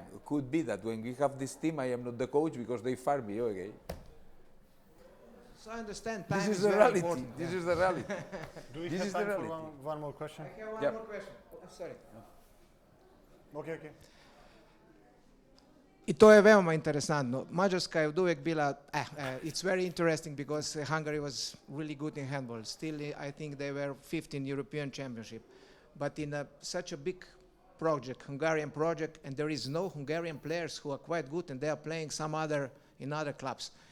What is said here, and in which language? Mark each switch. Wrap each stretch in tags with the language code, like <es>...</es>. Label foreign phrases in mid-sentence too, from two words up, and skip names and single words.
<en>It could be that when we have this team, I am not the coach because they fire me. Okay. So I understand time This is is the very reality. important. This is the reality. Do we This have is the time for reality. one more question? I have one Yep. more question. Oh, sorry. Okay.</en> <sr>I to je veoma interesantno. Mađarska je od uvek bila,</sr> <en>it's very interesting because Hungary was really good in handball. Still, I think they were 5th in European Championship. But in such a big project, Hungarian project, and there is no Hungarian players who are quite good, and they are playing in other clubs.</en>